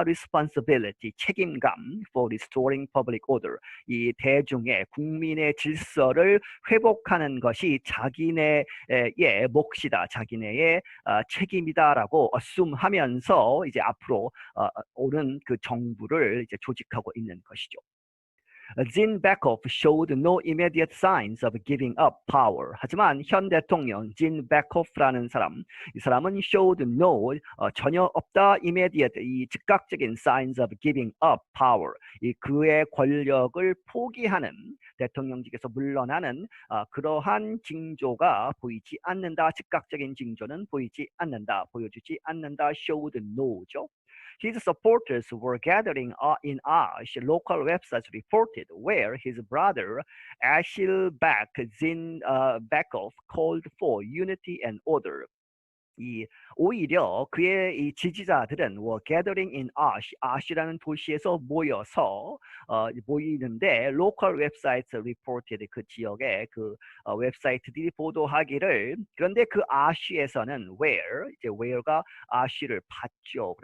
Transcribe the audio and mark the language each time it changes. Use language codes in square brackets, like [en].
[ko] responsibility 책임감 [en] for restoring public order [ko] 이 대중의 국민의 질서를 회복하는 것이 자기네의 몫이다. 자기네의 책임이다라고 assume하면서 이제 앞으로 오는 그 정부를 이제 조직하고 있는 것이죠. [en] Zinbekov showed no immediate signs of giving up power. [ko] 하지만 현 대통령 Zinbekov라는 사람, 이 사람은 [en] showed no [ko] 전혀 없다 [en] immediate [ko] 이 즉각적인 [en] signs of giving up power. [ko] 이 그의 권력을 포기하는 대통령직에서 물러나는 그러한 징조가 보이지 않는다. 즉각적인 징조는 보이지 않는다. 보여주지 않는다. [en] showed no [ko] 죠. [en] His supporters were gathering in Ash, local websites reported, where his brother Ashilbek Zinbekov called for unity and order. [ko] 오히려 그의 이 지지자들은 [en] were gathering in Ash, [ko] Ash라는 도시에서 모여서 모이는데 [en] local websites reported [ko] 그 지역의 그 웹사이트들이 보도하기를 그런데 그 Ash에서는 where 이제 where가 Ash를 봤죠.